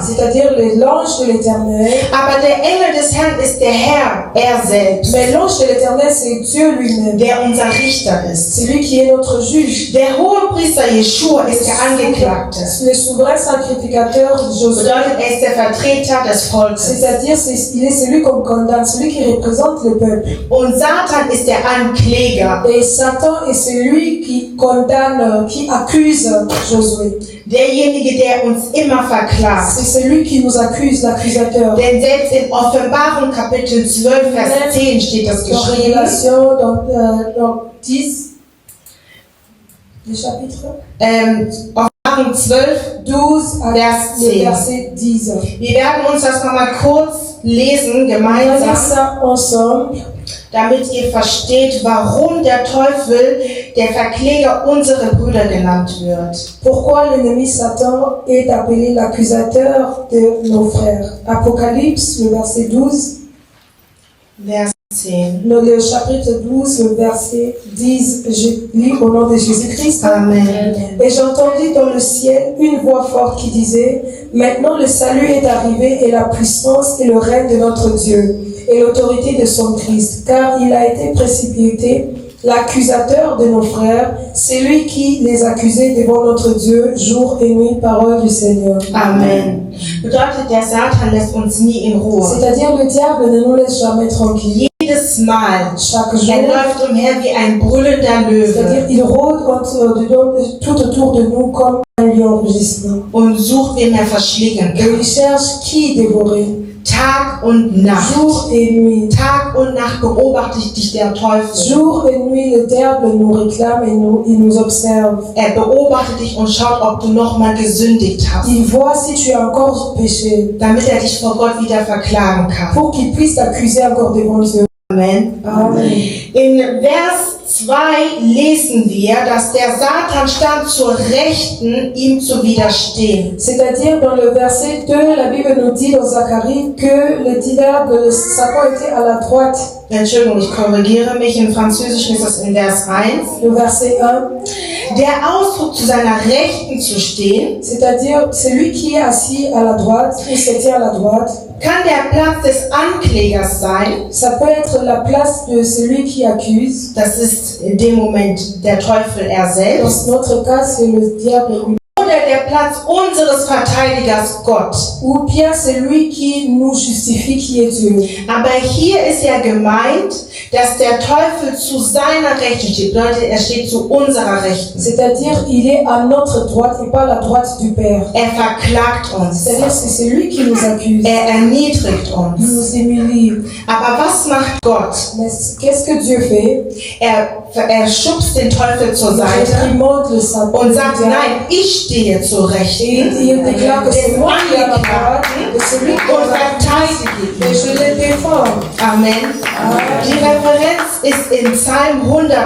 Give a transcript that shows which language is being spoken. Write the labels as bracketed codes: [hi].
[fr] c'est-à-dire l'ange de l'Éternel, [de] aber der Engel des Herrn ist der Herr, er selbst, [fr] mais l'ange de l'Éternel, c'est Dieu lui-même. [de] der unser Richter ist. [fr] C'est lui qui est notre juge. [de] Der Hohepriester Jeschua ist der Angeklagte. [fr] Le souverain sacrificateur Josué. [de] Bedeutet, er ist der Vertreter des Volkes. [fr] C'est-à-dire, il est celui qu'on condamne, celui qui représente le peuple. [de] Und Satan ist der Ankläger. [fr] Et Satan est celui qui condamne, qui accuse Josué. [de] Derjenige, der uns immer verklagt. [fr] C'est celui qui nous accuse, l'accusateur. [de] Denn selbst in Offenbarung Kapitel 12, Vers 10 steht das [fr] Dans [de] geschrieben. [fr] Révélation, dans 10, le chapitre [de] Offenbarung 12, [fr] 12 à [de] Vers [fr] le [de] 10. [fr] verset 10. [de] Wir werden uns das nochmal kurz lesen, [fr] On va lire [de] gemeinsam, [fr] ça ensemble. [de] damit ihr versteht, warum der Teufel der Verkläger unserer Brüder genannt wird. [fr] Pourquoi l'ennemi Satan est appelé l'accusateur de nos frères? Apocalypse, le verset 12. [de] Vers 10. [fr] Le chapitre 12, le verset 10, je lis au nom de Jésus-Christ. Amen. Et j'entendis dans le ciel une voix forte qui disait, maintenant le salut est arrivé et la puissance et le règne de notre Dieu et l'autorité de son Christ, car il a été précipité, l'accusateur de nos frères, c'est lui qui les accusait devant notre Dieu jour et nuit, parole du Seigneur. Amen. [de] Bedeutet, der Satan lässt uns nie in Ruhe. [fr] C'est-à-dire le diable ne nous laisse jamais tranquille. [de] Jedes Mal. [fr] Chaque [de] Er [fr] jour, [de] läuft umher wie ein brüllender [fr] c'est-à-dire [de] Löwe [fr] il rôde tout autour de nous comme un lion rugissant. [de] und sucht, wen er verschlingen [fr] Et [de] kann. [fr] il cherche qui dévorer, [de] Tag und Nacht. [fr] jour et nuit. [de] Tag und Nacht beobachtet dich der Teufel. [fr] Jour et nuit, le diable nous réclame et il nous observe. [de] Er beobachtet dich und schaut, ob du nochmal gesündigt hast, [fr] Il voit si tu as encore péché, [de] damit er dich vor Gott wieder verklagen kann. [fr] pour qu'il puisse t'accuser encore devant Dieu. [de] Amen. [fr] Amen. [de] In Vers 2 lesen wir, dass der Satan stand zur Rechten, ihm zu widerstehen. [fr] C'est-à-dire, dans le verset 2, la Bible nous dit dans Zacharie que le diable de Satan était à la droite. [de] Entschuldigung, ich korrigiere mich. Im Französischen ist das in Vers 1. [fr] Le verset 1, [de] Der Ausdruck, zu seiner Rechten zu stehen, [fr] c'est-à-dire celui qui est assis à la droite, ou se tient à la droite, [de] kann der Platz des Anklägers sein. [fr] ça peut être la place de celui qui accuse. [de] Das ist in dem Moment der Teufel er selbst. [fr] Dans notre cas, c'est le diable lui. [de] Oder der Platz unseres Verteidigers Gott. [fr] Ou bien c'est lui qui nous justifie, qui est Dieu. [de] Aber hier ist ja gemeint, dass der Teufel zu seiner Rechten steht. Bedeutet, er steht zu unserer Rechten. [fr] C'est-à-dire, il est à notre droite et pas à la droite du Père. [de] Er verklagt uns. [fr] C'est-à-dire, c'est lui qui nous accuse. [de] Er erniedrigt [fr] Il [de] uns. [fr] nous humilie. [de] Aber was macht Gott? [fr] Mais qu'est-ce que Dieu fait? [de] Er schubst den Teufel zur [fr] Il [de] Seite [fr] réprimande le Satan. [de] und sagt, nein, ich stehe zur [fr] Et [de] Rechten [fr] il déclare que c'est [de] des [fr] moi qui ai la droite, [de] Angeklagten [fr] que c'est lui qui [de] und [fr] a la droite. [de] verteidige [fr] Et [de] ihn. [fr] je les défends. Amen. [de] Die Referenz ist in Psalm 109,